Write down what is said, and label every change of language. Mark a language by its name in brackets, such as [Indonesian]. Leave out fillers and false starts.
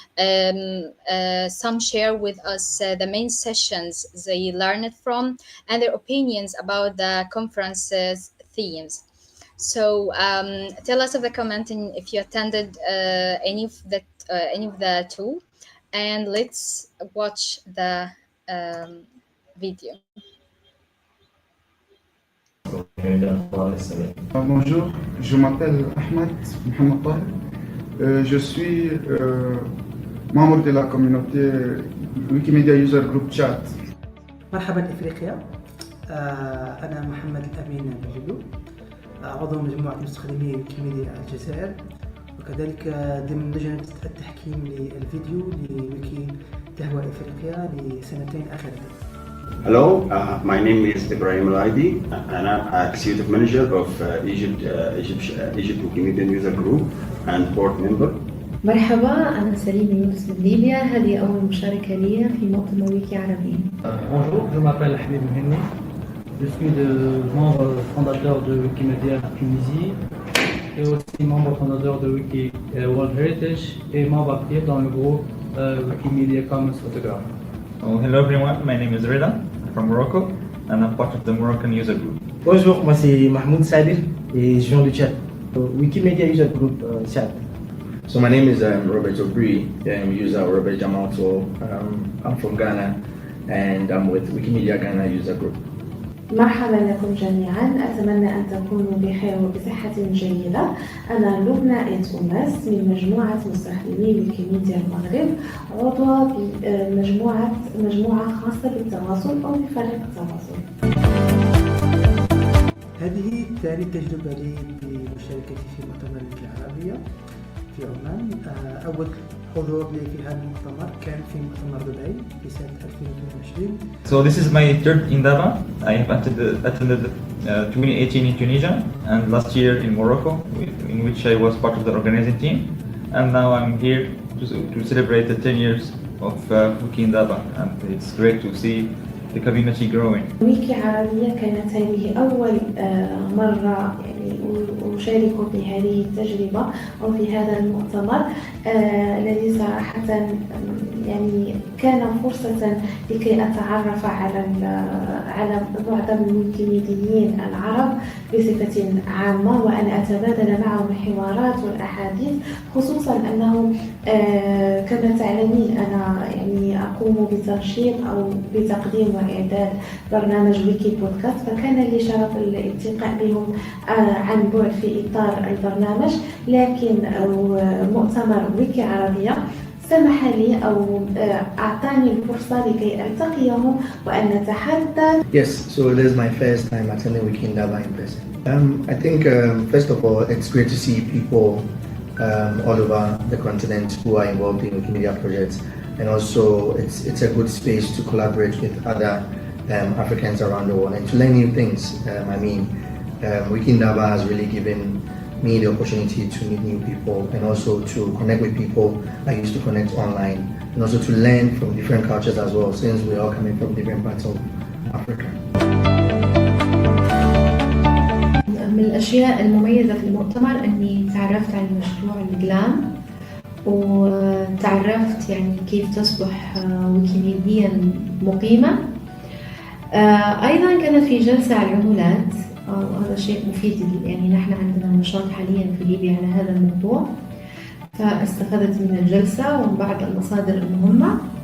[English] Some share with us the main sessions they learned from and their opinions about the conference's themes. So tell us in the commenting if you attended any of the two, and let's watch the video. [French] Bonjour, je m'appelle Ahmed Mohamed Tahir. Je suis membre de la communauté Wikimedia User Group Chat. [Arabic] مرحبا إفريقيا. أنا محمد الأمين بجلو، عضو مجموعة مستخدمي ويكيميديا الجزائر، وكذلك ضمن لجنة التحكيم للفيديو لويكي قهوة إفريقيا لسنتين أخيرتين. [English] Hello, my name is Ibrahim Allotey, and I'm Executive Manager of Egypt Wikimedian User Group and Board Member. [Arabic] مرحبا، أنا سليم يونس من ليبيا. هذه أول مشاركة لي في مؤتمر ويكي عربي. [French] Bonjour, je m'appelle Habib Mhenni. Je suis membre fondateur de Wikimedia Communities et aussi membre fondateur de Wiki World Heritage et membre actif dans le groupe Wikimedia Commons Photograph. [English] Oh, hello everyone, my name is Rida from Morocco and I'm part of the Moroccan User Group. [French] Bonjour, moi c'est Mahmoud Sadir et je viens du Tchad. Wikimedia User Group Tchad. [English] So my name is Robert Oury, user Robert Jamal. I'm from Ghana and I'm with Wikimedia Ghana User Group. [Arabic] مرحبا لكم جميعا، أتمنى أن تكونوا بخير وبصحة جيدة. أنا لبنى أوماسته من مجموعة مستخدمي ويكيميديا المغرب، عضوة بمجموعة خاصة بالتواصل أو بفريق التواصل. هذه ثاني تجربة لي بمشاركتي في مؤتمر ويكي عربية في عمان. أول حضور لي في هذا المؤتمر كان في مؤتمر دبي في سنة 2022. [English] So this is my third Indaba. I have attended 2018 in Tunisia and last year in Morocco, in which I was part of the organizing team. And now I'm here to celebrate the 10 years of WikiIndaba, and it's great to see the community growing. [Arabic] ويكي عربية كانت هذه أول مرة أشارك في هذه التجربة أو في هذا المؤتمر الذي صراحة يعني كان فرصة لكي أتعرف على معظم الويكيميديين العرب بصفة عامة، وأن أتبادل معهم الحوارات والأحاديث، خصوصا أنه كما تعلمين أنا يعني أقوم بتنشيط أو بتقديم وإعداد برنامج ويكي بودكاست، فكان لي شرف الالتقاء بهم عن بعد في إطار البرنامج. لكن مؤتمر ويكي عربية سمح لي أو أعطاني الفرصة لكي ألتقيهم وأن نتحدث. [English] Yes, so it is my first time attending WikiIndaba in person. I think first of all, it's great to see people all over the continent who are involved in Wikimedia projects, and also it's a good space to collaborate with other Africans around the world and to learn new things. WikiIndaba has really given me the opportunity to meet new people and also to connect with people I used to connect online, and also to learn from different cultures as well, since we're all coming from different parts of Africa. [Arabic] من الأشياء المميزة في المؤتمر أني تعرفت على مشروع الجلام، وتعرفت يعني كيف تصبح ويكيميديا مقيمة. أيضا كانت في جلسة على العملات، وهذا شيء مفيد، يعني نحن عندنا نشاط حاليا في ليبيا على هذا الموضوع، فاستفدت من الجلسة ومن بعض المصادر المهمة.